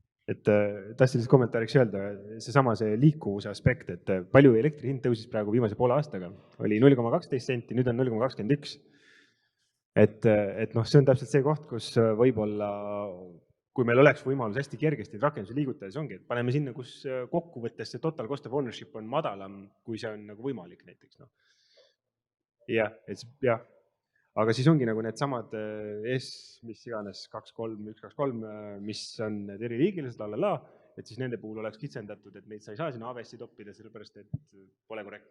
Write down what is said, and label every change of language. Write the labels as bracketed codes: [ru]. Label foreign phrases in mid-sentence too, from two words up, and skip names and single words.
[et] et tahtsin lihtsalt kommentaariks öelda, see liikuvuse aspekt, et palju elektri hind tõusis praegu viimase poole aastaga, oli 0,12 senti, nüüd on 0,21. Et noh, see on täpselt see koht, kus võib-olla, kui meil oleks võimalus hästi kergesti rakendusi liigutada, siis ongi, et paneme sinna, kus kokkuvõttes see [en] total cost of ownership [et] on madalam, kui see on nagu võimalik näiteks. No. Jah, aga siis ongi nagu need samad mis iganes 2.3, 1.2.3, mis on need eriliigilised, et siis nende puhul oleks kitsendatud, et neid sa ei saa sinna AWS-i toppida, sellepärast et pole korrektne.